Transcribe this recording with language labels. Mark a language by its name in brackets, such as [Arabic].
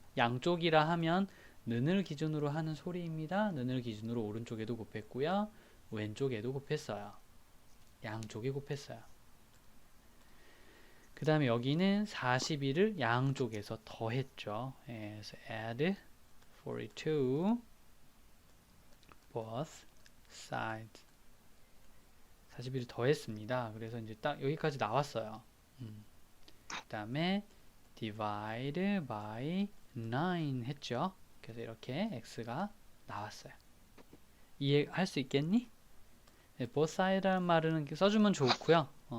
[Korean] 양쪽이라 하면 는을 기준으로 하는 소리입니다. 는을 기준으로 오른쪽에도 곱했고요. 왼쪽에도 곱했어요. 양쪽에 곱했어요. 그 다음에 여기는 41을 양쪽에서 더했죠. [English] 그래서 add 42 both sides. [Korean] 41을 더했습니다. 그래서 이제 딱 여기까지 나왔어요. 그 다음에 divide by 9 했죠. 그래서 이렇게 x가 나왔어요. 이해할 수 있겠니? 네, both side라는 말은 써주면 좋고요.